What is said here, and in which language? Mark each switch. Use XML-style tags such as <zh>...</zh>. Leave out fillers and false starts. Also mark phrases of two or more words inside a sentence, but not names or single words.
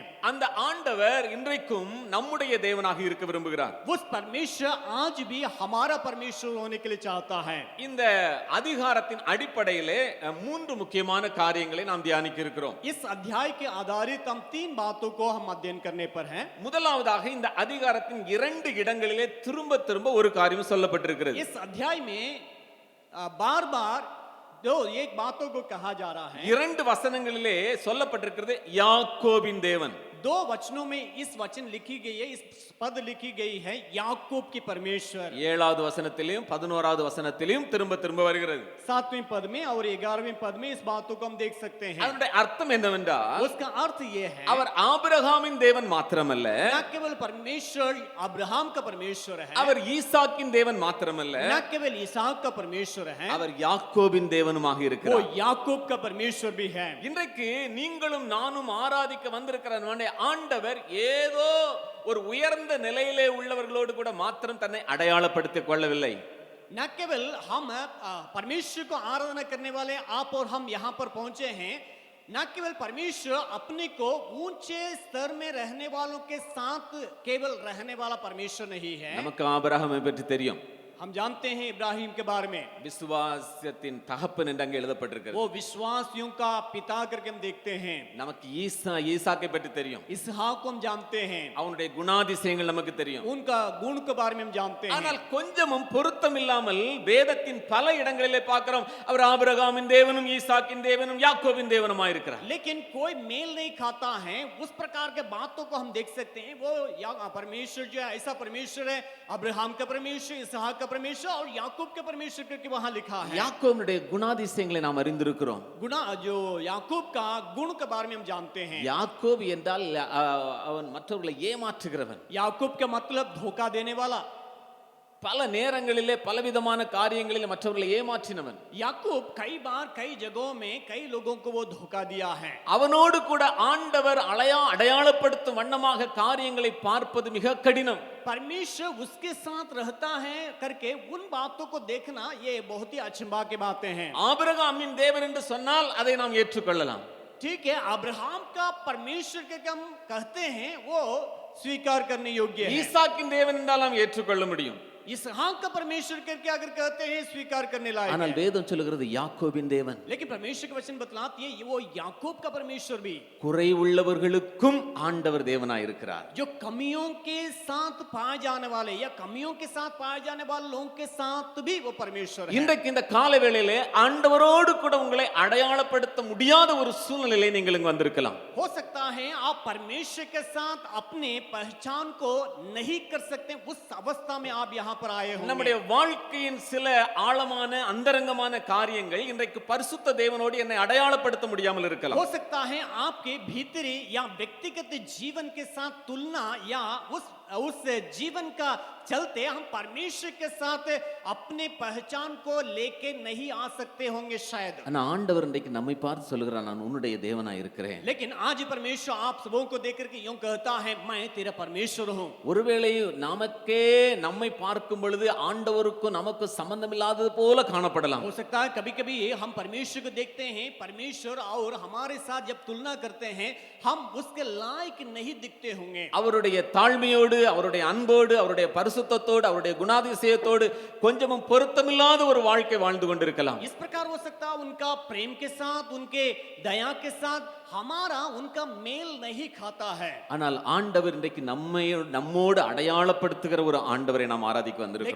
<ta>அந்த ஆண்டவர் இன்றைக்கும் நம்முடைய தேவனாக இருக்க விரும்புகிறார்.</ta> <hi>उस परमेश्वर आज भी हमारा परमेश्वर होने के लिए चाहता है.</hi> <ta>இந்த அதிகாரத்தின் அடிப்படையிலே 3 முக்கியமான காரியங்களை நாம் தியானிக்க இருக்கிறோம்.</ta> <hi>इस अध्याय के आधारित हम 3 बातों को हम अध्ययन करने पर हैं.</hi> <ta>முதலாவதாக இந்த அதிகாரத்தின் 2 இடங்களிலே திரும்ப திரும்ப ஒரு காரியம் சொல்லப்பட்டிருக்கிறது.</ta> <hi>इस अध्याय में बार-बार दो एक बातों को कहा जा रहा है.</hi> <ta>2 வசனங்களிலே சொல்லப்பட்டிருக்கிறது யாக்கோபின் தேவன்.</ta> <hi>2 वचनों में इस वचन लिखी गई है, इस पद लिखी गई है याकूब की परमेश्वर.</hi> <ta>7வது வசனத்திலும் 11வது வசனத்திலும் திரும்ப திரும்ப வருகிறது.</ta> <hi>7वें पद में और 11वें पद में इस बातों को हम देख सकते हैं.</hi> <ta>அதனுடைய அர்த்தம் என்னவென்றால்,</ta> <hi>उसका अर्थ ये है</hi> <ta>அவர் ஆபிரகாமின் தேவன் மாத்திரமல்ல,</ta> <hi>न केवल परमेश्वर अब्राहम का परमेश्वर है,</hi> <ta>அவர் ஈசாக்கின் தேவன் மாத்திரமல்ல,</ta> <hi>न केवल इसहाक का परमेश्वर है,</hi> <ta>அவர் யாக்கோபின் தேவனுமாக</ta> <hi>वो</hi> <ta>இருக்கிறார்.</ta> <hi>याकूब का परमेश्वर भी है.</hi> <ta>இன்றைக்கு நீங்களும் நானும் ஆராதிக்க வந்திருக்கிற நம்முடைய ஆண்டவர் ஏதோ ஒரு உயர்ந்த நிலையிலே உள்ளவர்களோடு கூட மாத்திரம் தன்னை அடையாளப்படுத்திக் கொள்ளவில்லை.</ta> <hi>न केवल हम परमेश्वर को आराधना करने वाले आप और हम यहाँ पर पहुंचे हैं, न केवल परमेश्वर अपने को ऊंचे स्तर में रहने वालों के साथ केवल रहने वाला परमेश्वर नहीं है.</hi> <ta>நமக்கு ஆபிரகாமை பற்றி தெரியும்.</ta> <hi>हम जानते हैं इब्राहिम के बारे में,</hi> <ta>விசுவாசத்தின் தகப்பன் என்று அங்கே எழுதப்பட்டிருக்கிறது.</ta> <hi>वो विश्वासियों का पिता करके हम देखते हैं.</hi> <ta>நமக்கு ஈசாக்கை பற்றி தெரியும்.</ta> <hi>इसहाक को हम जानते हैं,</hi> <ta>அவனுடைய குணாதிசயங்கள் நமக்கு தெரியும்.</ta> <hi>उनका गुण के बारे में हम जानते हैं.</hi> <ta>ஆனால் கொஞ்சமும் பொருத்தம் இல்லாமல் வேதத்தின் பல இடங்களிலே பார்க்கிறோம், அவர் ஆபிரகாமின் தேவனும் ஈசாக்கின் தேவனும் யாக்கோபின் தேவனுமாய் இருக்கிறார்.</ta> <hi>लेकिन कोई मेल नहीं खाता है. उस प्रकार के बातों को हम देख सकते हैं. वो परमेश्वर जो है ऐसा परमेश्वर है, अब्राहम का परमेश्वर, इसहाक का परमेश्वर और याकूब के परमेश्वर करके वहां लिखा है.</hi> <ta>யாக்கோபினுடைய குணாதிசயங்களை நாம் அறிந்திருக்கிறோம்.</ta> <hi>गुना जो याकूब का गुण के बारे में हम जानते हैं.</hi> <ta>யாக்கோபு என்றால் அவன் மற்றவர்களை ஏமாற்றுகிறவன்.</ta> <hi>याकूब का मतलब धोखा देने वाला.</hi> <ta>பல நேரங்களிலே பலவிதமான காரியங்களில் மற்றவர்களை ஏமாற்றினவன்.</ta> <hi>याकूब कई बार कई जगहों में कई लोगों को वो धोखा दिया है.</hi> <ta>அவனோடு கூட ஆண்டவர் அடையாளப்படுத்தும் வண்ணமாக காரியங்களை பார்ப்பது மிக கடினம்.</ta> <hi>परमेश्वर उसके साथ रहता है करके उन बातों को देखना ये बहुत ही अचंभा की बातें हैं.</hi> <ta>ஆபிரகாமின் தேவன் என்று சொன்னால் அதை நாம் ஏற்றுக்கொள்ளலாம்.</ta> <hi>ठीक है, अब्राहम का परमेश्वर के हम कहते हैं वो स्वीकार करने योग्य है.</hi> <ta>ஈசாக்கின் தேவன் என்றால் நாம் ஏற்றுக்கொள்ள முடியும்.</ta> <hi>इसहाक का परमेश्वर करके अगर कहते हैं स्वीकार करने लायक</hi> <ta>ஆனால்</ta> <hi>है।</hi> <ta>வேதம் சொல்லுகிறது யாக்கோபின் தேவன்.</ta> <hi>लेकिन परमेश्वर के वचन बतलाती है ये वो याकूब का परमेश्वर भी,</hi> <ta>குறை உள்ளவர்களுக்கும் ஆண்டவர் தேவனாய் இருக்கிறார்.</ta> <hi>जो कमियों के साथ पाए जाने वाले या कमियों के साथ पाए जाने वाले लोगों के साथ भी वो परमेश्वर है।</hi> <ta>இன்றைக்கு இந்த கால வேளையிலே ஆண்டவரோடு கூட உங்களை அடையாளப்படுத்த முடியாத ஒரு சூழ்நிலையிலே நீங்கள் இங்கு வந்திருக்கலாம்.</ta> <hi>हो सकता है आप परमेश्वर के साथ अपने पहचान को नहीं कर सकते, उस अवस्था में आप यहाँ पर आए हो।</hi> <ta>நம்முடைய வாழ்க்கையின் சில ஆழமான அந்தரங்கமான காரியங்கள் இன்றைக்கு பரிசுத்த தேவனோடு என்னை அடையாளப்படுத்த முடியாமல் இருக்கலாம்.</ta> <hi>हो सकता है आपके भीतरी या व्यक्तिगत जीवन के साथ तुलना या उस जीवन का चलते हम परमेश्वर के साथ अपने पहचान को लेके नहीं आ सकते होंगे शायद।</hi> <ta>ஆனா ஆண்டவர் இன்றைக்கு நம்மை பார்த்து சொல்கிறார், நான் உன்னுடைய தேவனாய் இருக்கிறேன்.</ta> <hi>लेकिन आज परमेश्वर आप सबों को देख करके यूं कहता है मैं तेरा परमेश्वर हूं।</hi> <ta>ஒருவேளை நமக்கே நம்மை பார்க்கும் பொழுது ஆண்டவருக்கும் நமக்கு சம்பந்தமில்லாதது போல காணப்படலாம்.</ta> <hi>हो सकता है कभी कभी हम परमेश्वर को देखते हैं, परमेश्वर और हमारे साथ जब तुलना करते हैं हम उसके लायक नहीं दिखते होंगे।</hi> <ta>அவருடைய தாழ்மையோடு, அவருடைய அன்போடு, அவருடைய பரிசுத்தத்தோடு, அவருடைய குணாதிசயத்தோடு கொஞ்சமும் பொருத்தமில்லாத ஒரு வாழ்க்கை வாழ்ந்து கொண்டிருக்கலாம்.</ta> <hi>इस प्रकार हो सकता है उनका प्रेम के साथ, उनके दया के साथ हमारा उनका मेल नहीं खाता है।</hi> <ta>ஆனால் ஆண்டவர் இன்றைக்கு நம்மோடு அடையாளப்படுத்துகிற ஒரு ஆண்டவரை நாம் ஆராதிக்க வந்திருக்கிறோம்.</ta>